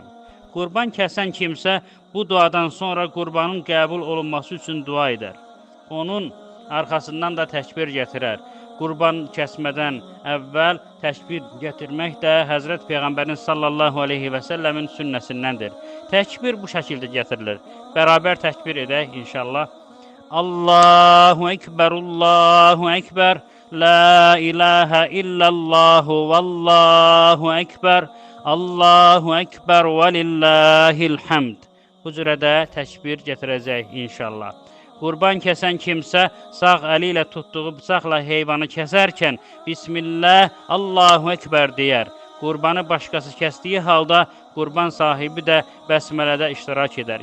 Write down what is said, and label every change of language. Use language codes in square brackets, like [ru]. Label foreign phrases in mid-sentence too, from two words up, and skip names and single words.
[az] Qurban kəsən kimsə bu duadan sonra qurbanın qəbul olunması üçün dua edər. Onun arxasından da təkbir gətirər. Qurban kəsmədən əvvəl təkbir gətirmək də Həzrət Peyğəmbərin [ar] صلى الله عليه وسلم [az] sünnəsindəndir. Təkbir bu şəkildə gətirilir. Bərabər təkbir edək inşallah. [ar] الله أكبر، الله أكبر. لا إله إلا الله والله أكبر، الله أكبر ولله الحمد. [az] Bu cürədə təkbir gətirəcək inşallah. Qurban kəsən kimsə sağ əli ilə tutduğu bıçaqla heyvanı kəsərkən [ar] بسم الله، الله أكبر [az] deyər. Qurbanı başqası kəsdiyi halda qurban sahibi də bəsmələdə iştirak edər.